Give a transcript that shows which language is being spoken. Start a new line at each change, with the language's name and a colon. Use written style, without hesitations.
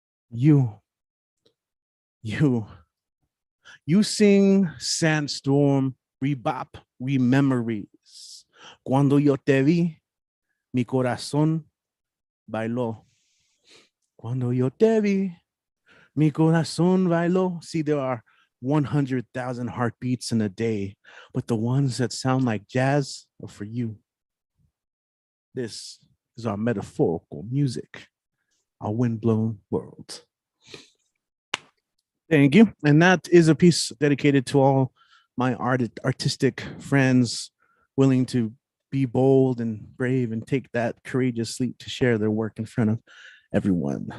English: You, you, you sing sandstorm, rebop, rememories.
Spanish: Cuando yo te vi, mi corazón bailó. Cuando yo te vi, mi corazón bailó.
English: See, there are 100,000 heartbeats in a day, but the ones that sound like jazz are for you. This is our metaphorical music, our windblown world. Thank you. And that is a piece dedicated to all my artistic friends willing to be bold and brave and take that courageous leap to share their work in front of everyone.